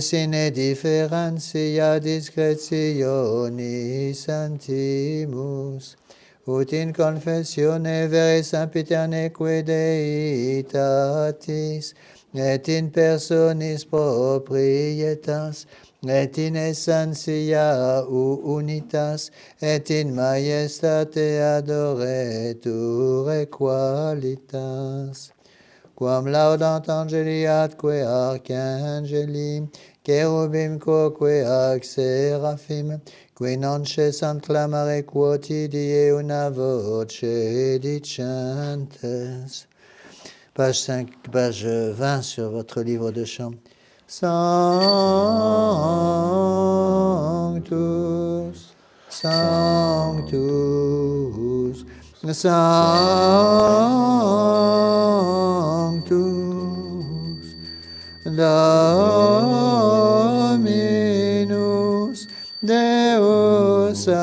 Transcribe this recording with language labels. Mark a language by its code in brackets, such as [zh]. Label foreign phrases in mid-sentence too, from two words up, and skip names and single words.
[la] sine differentia discretionis santimus, ut in confessione vere sempiterneque Deitatis, et in personis proprietas, et in essentia unitas, et in majestate adoretur qualitas. Quam laudant angeli atque archangeli, cherubim quoque ac seraphim, qui non cessant clamare quotidie una voce dicentes. [fr] Page 5, page 20 sur votre livre de chant. [la] Sanctus, Sanctus, Sanctus, Dominus Deus